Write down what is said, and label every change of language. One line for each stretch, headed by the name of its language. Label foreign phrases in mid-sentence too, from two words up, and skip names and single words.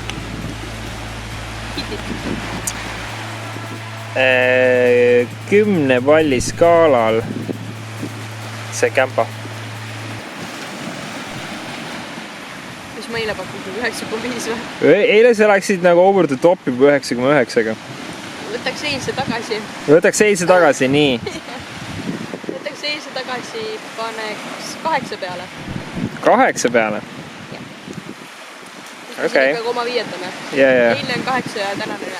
Estonian: 10 palli skaalal see kämpa. Mis ma eile pakkusin? 9,5 või? Eile sa läksid nagu
English: over the top
Estonian: juba 9,9-ga. Võtaks eilse tagasi. Võtaks eilse tagasi, nii. Võtaks eilse tagasi, paneks 8 peale. 8 peale? Okei. Ikka koma viietame. Ja. Eile on 8 ja täna on 9.